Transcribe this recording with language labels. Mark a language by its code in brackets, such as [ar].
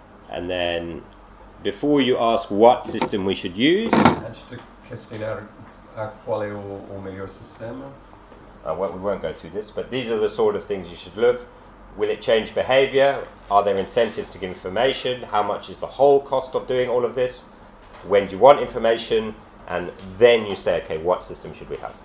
[en] And then, before you ask what system we should use, [pt] antes de questionar qual é o melhor sistema, [en] we won't go through this, but these are the sort of things you should look. Will it change behavior? Are there incentives to give information? How much is the whole cost of doing all of this? When do you want information? And then you say, okay, what system should we have?